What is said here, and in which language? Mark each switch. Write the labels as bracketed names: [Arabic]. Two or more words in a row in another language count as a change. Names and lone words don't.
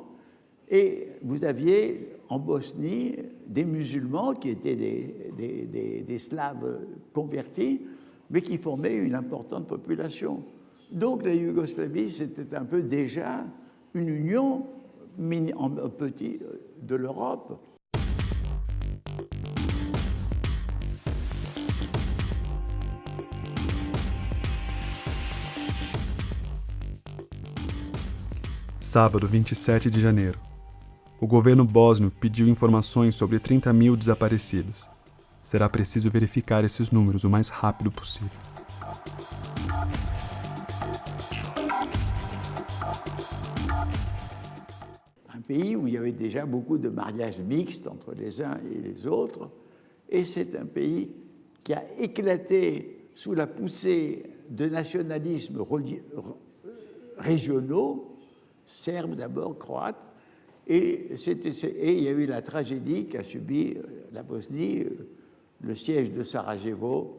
[French] Et vous aviez en Bosnie des musulmans qui étaient des Slaves convertis, mais qui formaient une importante population. Donc la Yougoslavie, c'était un peu déjà une union en petit de l'Europe. [Portuguese] Sábado, 27 de janeiro. O governo bósnio pediu informações sobre 30.000 desaparecidos. Será preciso verificar esses números o mais rápido possível. [French] Un pays où il y avait déjà beaucoup de mariages mixtes entre les uns et les autres, et c'est un pays qui a éclaté sous la poussée de nationalismes régionaux, serbes d'abord, croates, et il y a eu la tragédie qu'a subi la Bosnie, le siège de Sarajevo.